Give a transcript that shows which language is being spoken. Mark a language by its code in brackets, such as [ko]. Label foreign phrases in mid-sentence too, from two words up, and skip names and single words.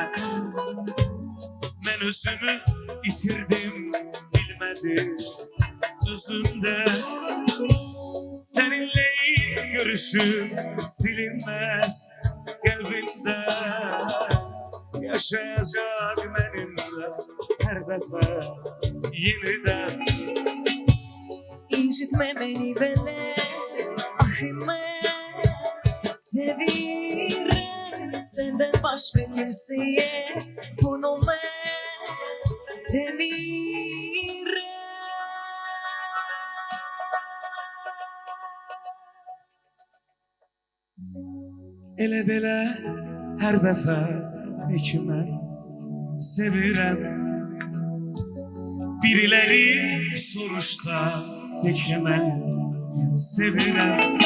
[az] Mən özümü itirdim bilmədim özümdə. [tr] Seninle görüşüm silinmez kalbimde. Yaşayacak benimle her defa yeniden. incitme beni böyle, ahime sevirem, senden başka kimseye bunu ben demirem. [az] Elə belə hər dəfə de ki mən sevirəm. Biriləri soruşsa de ki mən sevirəm.